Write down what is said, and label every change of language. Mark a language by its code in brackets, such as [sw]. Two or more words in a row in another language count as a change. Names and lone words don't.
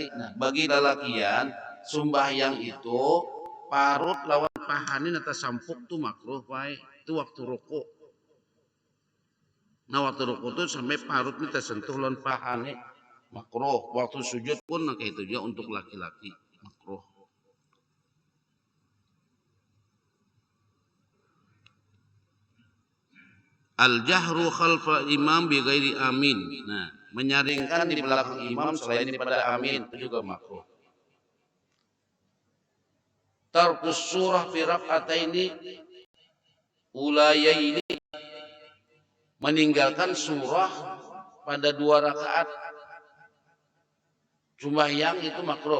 [bjn] Nah, bagi lalakian sembahyang itu parut lawan pahanin atau sampuk tuh makruh baik. Itu waktu rukuk. Nah waktu rukuk itu sampai parut ini tersentuh lawan pahane makruh. Waktu sujud pun kayak itu juga untuk laki-laki makruh. [ar] Al-jahru khalfa imam bi ghairi amin. [bjn] Nah, menyaringkan di belakang imam selain daripada amin itu juga makruh. [ar] Tarkus surah fi rak'ataini ulayaini, [bjn] meninggalkan surah pada 2 rakaat sembahyang itu makruh.